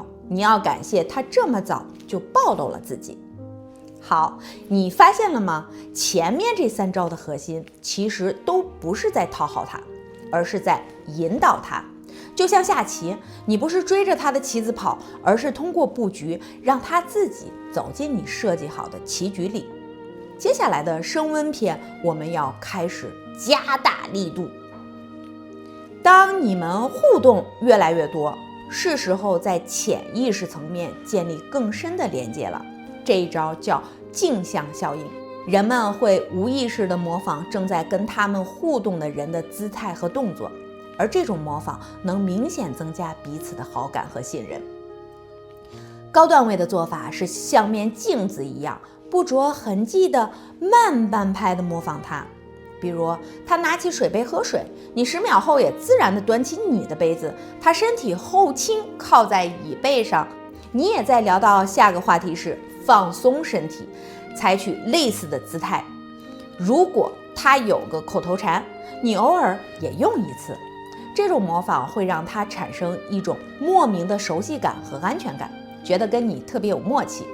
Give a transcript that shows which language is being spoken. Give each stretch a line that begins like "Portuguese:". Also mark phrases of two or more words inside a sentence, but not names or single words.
Chinese: 你要感謝他這麼早就暴露了自己。好，你發現了嗎？前面這3招的核心其實都不是在討好他，而是在引導他。就像下棋，你不是追着他的棋子跑，而是通過布局讓他自己走進你設計好的棋局裡。接下來的升溫篇，我們要開始加大力度。當你們互動越來越多，是時候在潛意識層面建立更深的連接了。這一招叫鏡像效應，人們會無意識地模仿正在跟他們互動的人的姿態和動作，而這種模仿能明顯增加彼此的好感和信任。高段位的做法是像面鏡子一樣，不着痕跡地慢半拍地模仿他。比如他拿起水杯喝水，你10秒後也自然地端起你的杯子。他身體後傾靠在椅背上，你也在聊到下個話題時放鬆身體，採取類似的姿態。如果他有個口頭禪，你偶爾也用一次。這種模仿會讓他產生一種莫名的熟悉感和安全感，覺得跟你特別有默契。